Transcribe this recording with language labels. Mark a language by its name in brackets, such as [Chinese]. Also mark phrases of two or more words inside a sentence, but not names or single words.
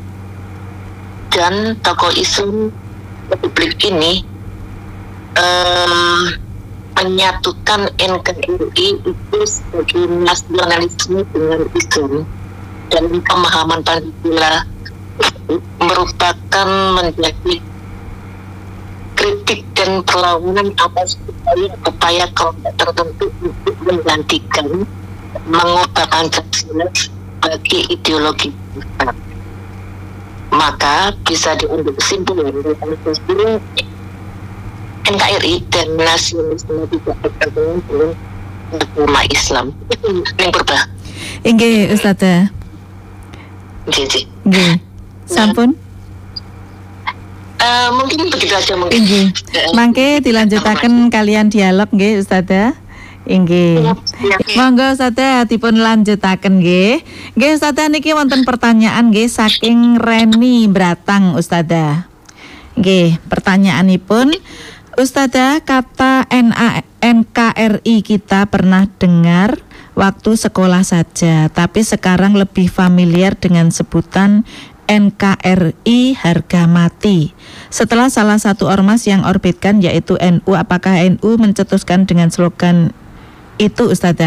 [Indonesian] Dan tokoh Islam Republik ini menyatukan NKRI itu sebagai nasionalisme dengan Islam, dan pemahaman Pancasila merupakan menjadi kritik dan perlawanan atas upaya kelompok tertentu untuk menggantikan, mengubah Pancasila sebagai ideologi besar. Maka bisa diambil kesimpulan bahwa Pancasila, NKRI dan nasionalisme tidak berkaitan dengan agama Islam. Itu yang berubah. [Javanese] Inggih, Ustazah. Nggih. Sampun. [Indonesian] Mungkin begitu aja mungkin. [Javanese] Inggih. Mangke dilanjutaken kalian dialog nggih, Ustazah. Inggih. Monggo Ustazah dipun lanjutaken nggih. Nggih Ustazah niki wonten pertanyaan nggih saking Reni Bratang Ustazah. Nggih, pertanyaanipun [Indonesian] Ustazah, kata NKRI kita pernah dengar waktu sekolah saja, tapi sekarang lebih familiar dengan sebutan NKRI harga mati. Setelah salah satu ormas yang orbitkan yaitu NU, apakah NU mencetuskan dengan slogan itu Ustazah?